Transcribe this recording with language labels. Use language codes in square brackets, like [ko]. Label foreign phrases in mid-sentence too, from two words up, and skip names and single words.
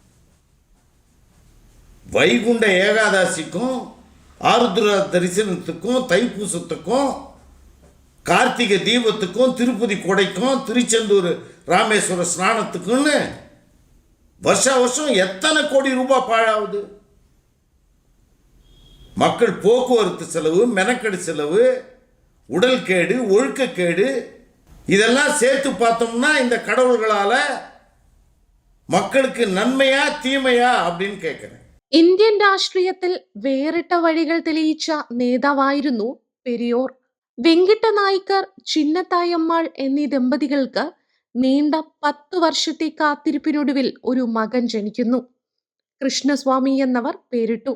[ta] வைகுண்ட ஏகாதசிக்கும் ஆருத்ரா தரிசனத்துக்கும் தைப்பூசத்துக்கும் கார்த்திகை தீபத்துக்கும் திருப்பதி கொடைக்கும் திருச்செந்தூர் ராமேஸ்வர ஸ்நானத்துக்குன்னு வருஷா வருஷம் எத்தனை கோடி ரூபாய் பாழாகுது? மக்கள் போக்குவரத்து செலவு, மெனக்கெடு செலவு, உடல் கேடு, ஒழுக்கக்கேடு, இதெல்லாம் சேர்த்து பார்த்தோம்னா இந்த கடவுள்களால் மக்களுக்கு நன்மையா தீமையா அப்படின்னு கேட்குறேன். [ml] ഇന്ത്യൻ രാഷ്ട്രീയത്തിൽ വേറിട്ട വഴികൾ തെളിയിച്ച നേതാവായിരുന്നു പെരിയോർ. വെങ്കിട്ട നായ്ക്കർ, ചിന്നത്തായമ്മാൾ എന്നീ ദമ്പതികൾക്ക് നീണ്ട 10 വർഷത്തെ കാത്തിരിപ്പിനൊടുവിൽ ഒരു മകൻ ജനിക്കുന്നു. കൃഷ്ണസ്വാമി എന്നവർ പേരിട്ടു.